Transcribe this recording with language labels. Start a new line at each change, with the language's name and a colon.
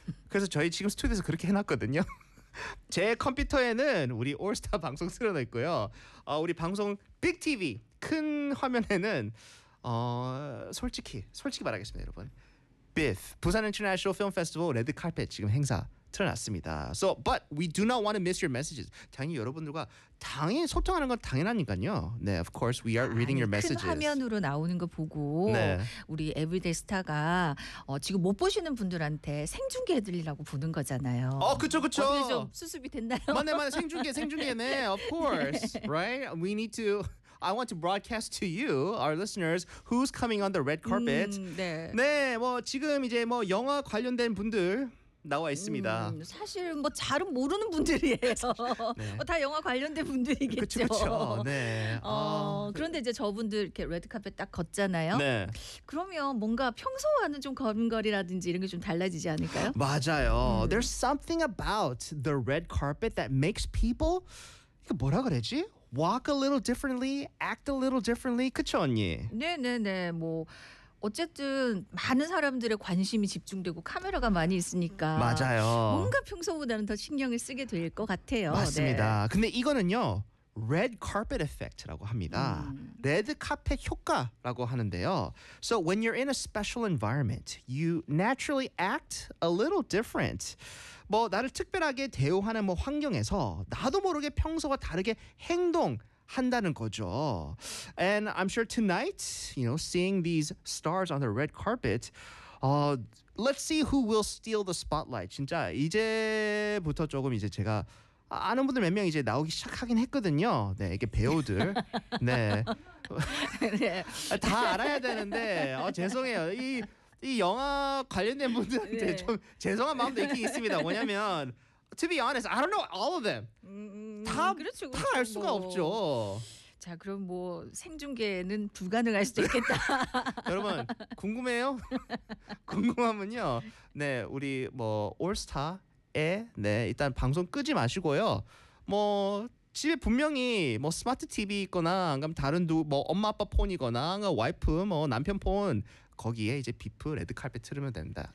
Korean: 그래서 저희 지금 스튜디오에서 그렇게 해놨거든요. 제 컴퓨터에는 우리 올스타 방송 틀어놨고요. 우리 방송 빅 TV 큰 화면에는 솔직히 말하겠습니다, 여러분. BIFF 부산 인터내셔널 필름 페스티벌 레드 카펫 지금 행사 틀어놨습니다.
English: So, but we do not want to miss your messages.
Korean: 당연히 여러분들과 당연히 소통하는 건 당연하니까요.
English: 네, of course we are reading your messages.
Korean: 큰 화면으로 나오는 거 보고 네. 우리 에브리데이 스타가 지금 못 보시는 분들한테 생중계해드리라고 보는 거잖아요. 그렇죠. 어디 좀 수습이 됐나요? 맞네. 생중계네.
English: Of course, 네. right? We need to. I want to broadcast to you, our listeners, who's coming on the red carpet.
Korean: 네. 네, 뭐 지금 이제 뭐 영화 관련된 분들. 나와 있습니다. 사실 뭐 잘은 모르는 분들이에요. 네. 다 영화 관련된 분들이겠죠. 그렇죠. 네. 그런데 이제 저분들 이렇게 레드카펫 딱 걷잖아요. 네. 그러면 뭔가 평소와는 좀 걸음걸이라든지 이런 게 좀 달라지지 않을까요? 맞아요.
English: There's something about the red carpet that makes people
Korean: 이거 뭐라 그러지?
English: Walk a little differently, act a little differently.
Korean: 그쵸, 언니? 네. 뭐 어쨌든 많은 사람들의 관심이 집중되고 카메라가 많이 있으니까 맞아요. 뭔가 평소보다는 더 신경을 쓰게 될 것 같아요. 맞습니다. 네. 근데 이거는요. 레드 카펫 이펙트라고 합니다. 레드 카펫 효과라고 하는데요.
English: So when you're in a special environment, you naturally act a little different.
Korean: 뭐 나를 특별하게 대우하는 뭐 환경에서 나도 모르게 평소와 다르게 행동 한다는 거죠.
English: And I'm sure tonight, you know, seeing these stars on the red carpet, let's see who will steal the spotlight.
Korean: 진짜 이제부터 조금 이제 제가 아는 분들 몇 명 이제 나오기 시작하긴 했거든요. 네, 이게 배우들. 네. 다 알아야 되는데 죄송해요. 이 영화 관련된 분들한테 좀 죄송한 마음도 있긴 있습니다. 뭐냐면
English: To be honest, I don't know all of them.
Korean: 다 알 수가 없죠. 자, 그럼 뭐 생중계는 불가능할 수도 있겠다. 여러분, 궁금해요? 궁금하면요. 네, 우리 뭐 올스타에 네, 일단 방송 끄지 마시고요. 뭐 집에 분명히 뭐 스마트 TV 있거나 아니면 다른 뭐 엄마 아빠 폰이거나 와이프 뭐 남편 폰 거기에 이제 비프 레드 칼펫 틀으면 됩니다.